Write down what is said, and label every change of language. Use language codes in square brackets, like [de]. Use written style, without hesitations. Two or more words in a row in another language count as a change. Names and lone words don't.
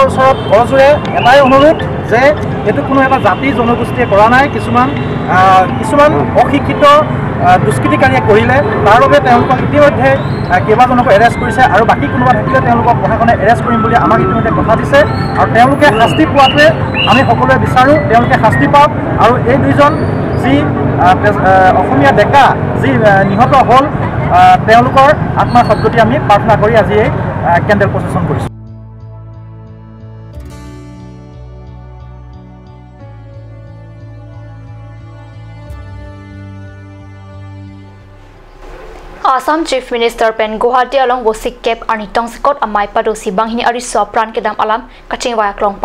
[as] ওচৰত কৰজোৰে এটাই অনুৰোধ যে এইটো কোনো এটা জাতি জনগোষ্ঠীয়ে কৰা নাই কিছুমান অশিক্ষিত দুষ্কৃতিকাৰীয়ে কৰিলে তাৰ বাবে তেওঁলোকক ইতিমধ্যে কেইবাজনকো এৰেষ্ট কৰিছে আৰু বাকী কোনোবা থাকিলে তেওঁলোকক প্ৰশাসনে এৰেষ্ট কৰিম বুলি আমাক ইতিমধ্যে কথা দিছে আৰু তেওঁলোকে শাস্তি পোৱাটোৱে আমি সকলোৱে বিচাৰোঁ তেওঁলোকে শাস্তি পাওক আৰু এই দুইজন যি অসমীয়া ডেকা যি নিহত হ'ল তেওঁলোকৰ আত্মাৰ সদ্গতি আমি প্ৰাৰ্থনা কৰি আজি এই কেণ্ডেল প্ৰচেছন কৰিছোঁ [mjw] Assam [en] Chief Minister [mjw] pen Guwahati along bosik kep arni tongsikot amai padosi banghini ari sopran kedam alam kaching wayak long